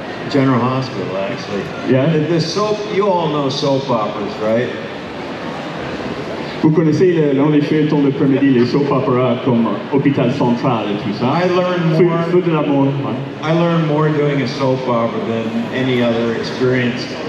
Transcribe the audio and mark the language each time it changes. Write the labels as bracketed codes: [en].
[en] General Hospital, actually. Yeah? The soap, you all know soap operas, right? [fr] Vous connaissez les feuilletons de l'après-midi, les soap operas comme Hôpital Central et tout ça. [en] I [fr] Feu de l'amour. [en] I learned more doing a soap opera than any other experience.